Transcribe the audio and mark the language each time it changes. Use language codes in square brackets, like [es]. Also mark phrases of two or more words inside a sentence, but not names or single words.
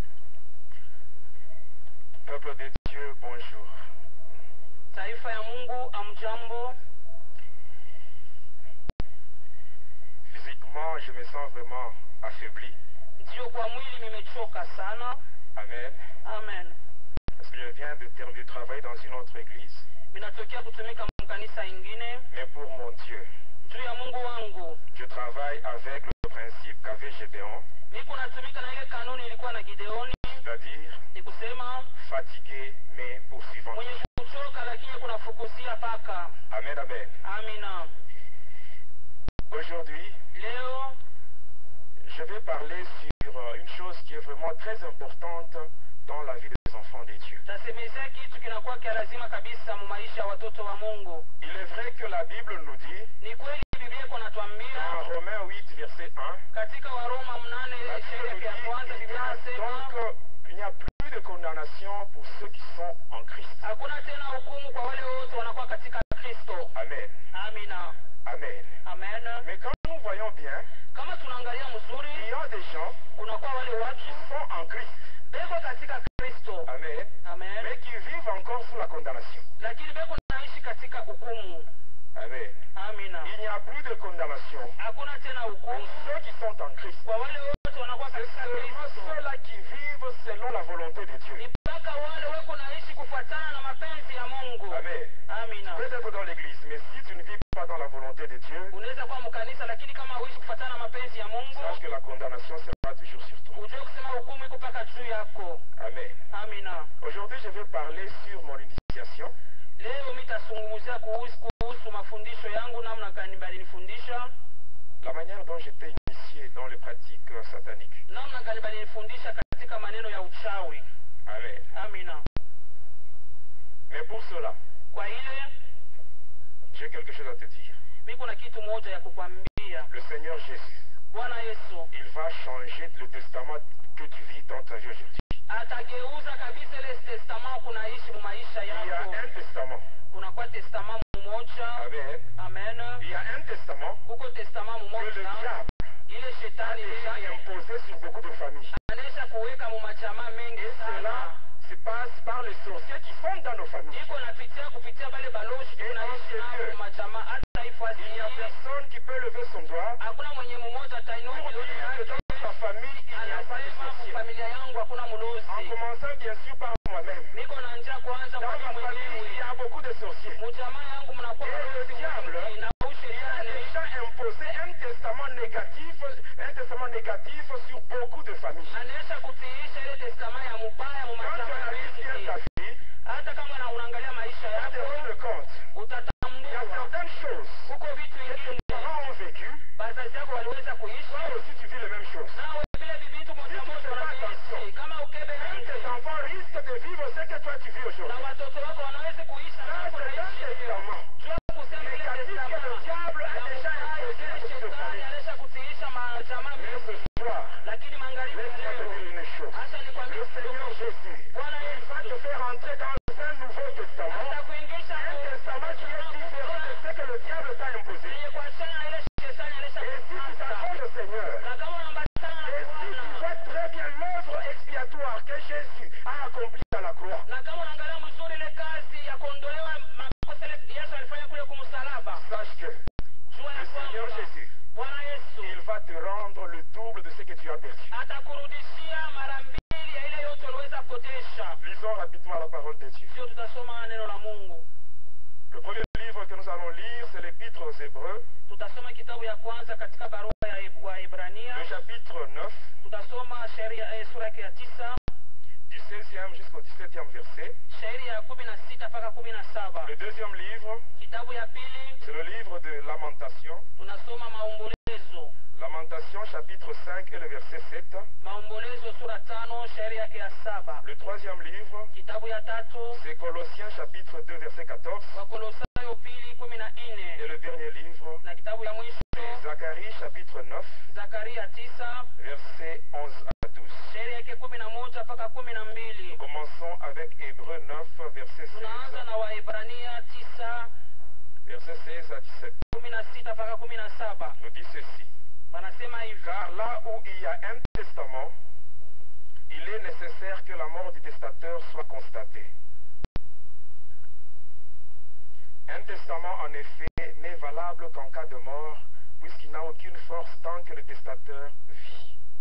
[fr] Peuple de Dieu, bonjour. [sw] Taifa ya Mungu, amjambo. [fr] Physiquement, je me sens vraiment affaibli. [sw] Ndio kwa mwili nimechoka sana. [fr] Amen. [sw] Amen. [fr] Parce que je viens de terminer de travailler dans une autre église. [sw] Ninatokea kutumika mkanisa ingine. [fr] Mais pour mon Dieu, [sw] Juu ya Mungu wangu, [fr] je travaille avec le principe qu'avait Gédéon, [sw] niko natumika na ile kanuni ilikuwa na Gideoni, [fr] c'est-à-dire [sw] ni kusema [fr] fatigué mais poursuivant. [sw] mwenye kuchoka lakini kunafukuzia paka. [fr] Amen, amen. [sw] Amina. [fr] Aujourd'hui, [sw] Leo [fr] je vais parler sur une chose qui est vraiment très importante dans la vie des enfants de Dieu. [sw] tasemezea kitu kinakuwa kia lazima kabisa mu maisha ya watoto wa Mungu. [fr] Il est vrai que la Bible nous dit, [sw] Ni kweli Biblia iko [fr] dans [sw] natuambia [fr] Romains 8, verset 1, [sw] katika Waroma 8 [fr] la Bible [sw] shairi [fr] nous [sw] ya kwanza [fr] dit [sw] Biblia inasema [fr] donc il n'y a plus de condamnation pour ceux qui sont en Christ. [sw] hakuna tena hukumu kwa wale wote wanakuwa katika Kristo. [fr] Amen. [sw] Amina. [fr] Amen. [sw] Amen. [fr] Mais quand nous voyons bien, [sw] Kama tunaangalia [fr] il [sw] mzuri, [fr] y a des gens [sw] kunakuwa wale [fr] qui [sw] watu [fr] sont en Christ. [sw] beko katika Kristo. [fr] Amen. [sw] Amen. [fr] Mais qui vivent encore sous la condamnation. [sw] Lakini beko naishi katika hukumu. [fr] Amen. [sw] Amina. [fr] Il n'y a plus de condamnation [sw] Hakuna tena [fr] pour [sw] hukumu [fr] ceux qui sont en Christ. [sw] kwa wale wote wanakuwa [fr] C'est [sw] katika [fr] seulement [sw] Kristo. [fr] ceux-là qui vivent selon la volonté de Dieu. [sw] Ni mpaka wale weko naishi kufuatana na mapenzi ya Mungu. [fr] Amen. [sw] Amina. [fr] Tu peux être dans l'église, mais si tu ne vis pas dans la volonté de Dieu, [sw] Unaweza kuwa mkanisa lakini kama huishi kufuatana na mapenzi ya Mungu, [fr] sache que la condamnation sera toujours sur toi. [sw] ujue kusema hukumu iko mpaka juu yako. [fr] Amen. [sw] Amina. [fr] Aujourd'hui, je vais parler sur mon initiation. [sw] Leo mitazungumzia kuhusu mafundisho yangu, namna gani balinifundisha, [fr] La manière dont j'étais initié dans les pratiques sataniques. [sw] namna gani balinifundisha katika maneno ya uchawi. [fr] Amen. [sw] Amina. [fr] Mais pour cela, [sw] Kwa ile [fr] j'ai quelque chose à te dire. [sw] miko na kitu moja ya kukwambia. [fr] Le Seigneur Jésus, [sw] Bwana Yesu [fr] il va changer le testament que tu vis dans ta vie aujourd'hui. [sw] atageuza kabisa ile testament kunaishi mu maisha [fr] Il y a [sw] yako. [fr] un testament. [sw] Kuna kwa testament mmoja. [fr] Amen. [sw] Amen. [fr] Il y a un testament [sw] Kuko testament [fr] que le [sw] mmoja [fr] diable [sw] ile [fr] a [sw] shetani [fr] déjà [sw] yeye [fr] imposé sur beaucoup de familles. [sw] anaisha kuweka mu majamaa mengi [fr] Et [sw] sana. [fr] cela se passe par les sorciers qui sont dans nos familles. [sw] Iko napitia kupitia bale balozi tunaishi nao mu majamaa. Hata ifasi [fr] Il n'y a personne qui peut lever son doigt [sw] hakuna mwenye mmoja atainua [fr] pour [sw] kidole [fr] dire que [sw] yake [fr] dans sa famille, il n'y a pas de [sw] anasema [fr] sorcier. [sw] familia yangu hakuna [fr] En [sw] mlozi. [fr] commençant bien sûr par moi-même. [sw] Niko na njia kwanza [fr] Dans [sw] kwa [fr] ma [sw] mimi [fr] famille, il y [sw] mwenyewe. [fr] a beaucoup de sorciers. [sw] Mujamaa yangu mnakuwa [fr] Et le [sw] balozi [fr] diable, [sw] wengi na [fr] il a [sw] ushetani [fr] déjà imposé un testament négatif sur beaucoup de familles. [sw] anaisha kutiisha ile testament ya mubaya mu [fr] Quand tu [sw] majamaa [fr] analyses bien [sw] mengi. [fr] ta vie, [sw] Hata kama unaangalia maisha [fr] tu te [sw] yako [fr] rends compte. Il y a [sw] utatambua [fr] certaines choses [sw] huko vitu [fr] que tes [sw] vingine [fr] parents ont vécu. [sw] bazazi yako waliweza kuishi, [fr] Toi aussi, tu vis les mêmes choses. [sw] nawe vile vivitu moja moja wanaviishi. Kama ukebe [fr] Même tes [sw] nje [fr] enfants risquent de vivre ce que toi tu vis [sw] na [fr] aujourd'hui. [sw] watoto wako wanaweza kuishi na [fr] Ça, [sw] wako [fr] c'est un [sw] naishi. [fr] testament [sw] Jua kusema ile [fr] négatif que le [sw] testament [fr] diable a déjà imposé à [sw] ile [fr] beaucoup de [sw] shetani [fr] familles. [sw] anaisha kutiisha majamaa [fr] Mais [sw] mengi. [fr] ce soir, [sw] Lakini magharibi ya [fr] laisse-moi te [sw] leo [fr] dire une chose. [sw] acha nikwambie [fr] Le Seigneur Jésus, [sw] Bwana [fr] il va te [sw] Yesu [fr] faire entrer dans un nouveau testament. [sw] atakuingisha [fr] Un testament qui est différent de ce que le diable t'a imposé. [sw] yenye kuachana na ile shetani anaisha [fr] Et si tu [sw] kupata. [fr] t'attends le Seigneur, [sw] Na kama unaambatana na [fr] et si tu [sw] Bwana [fr] vois très bien l'œuvre expiatoire que Jésus a accomplie à la croix, [sw] na kama unaangalia mzuri ile kazi ya kuondolewa makosa ile Yesu alifanya kule kumsalaba, [fr] sache que [sw] jua ya [fr] le Seigneur [sw] kwamba [fr] Jésus, [sw] Bwana Yesu [fr] il va te rendre le double de ce que tu as perdu. [sw] atakurudishia mara mbili ya ile yote uliweza kupotesha. [fr] Lisons rapidement la parole de Dieu. [sw] Sio, tutasoma neno la Mungu. [fr] Le premier livre que nous allons lire, c'est l'Épître aux Hébreux, [sw] Tutasoma kitabu ya kwanza katika barua ya Waebrania. [fr] le chapitre 9, [sw] Tutasoma sura yake ya 9, [fr] du 16e jusqu'au 17e verset. [sw] shairi ya 16 mpaka 17. [fr] Le deuxième livre, [sw] Kitabu ya pili [fr] c'est le livre de Lamentation. [sw] tunasoma Maombolezo. [fr] Lamentation chapitre 5 et le verset 7. [sw] Maombolezo sura 5 shairi yake ya 7. [fr] Le troisième livre, [sw] Kitabu ya tatu [fr] c'est Colossiens chapitre 2 verset 14. [sw] Wakolosayo pili 14. [fr] Et le dernier livre, [sw] Na kitabu ya mwisho [fr] c'est Zacharie chapitre 9 [sw] Zakaria 9 [fr] verset 11 à 12. [sw] shairi yake 11 mpaka 12. [fr] Commençons avec Hébreux 9 verset 16. [sw] Tunaanza na Waebrania 9 [fr] Verset 16 à 17. [sw] 16 mpaka 17. [fr] Nous dit ceci. [sw] Wanasema hivi: [fr] Car là où il y a un testament, il est nécessaire que la mort du testateur soit constatée. Un testament, en effet, n'est valable qu'en cas de mort, puisqu'il n'a aucune force tant que le testateur vit.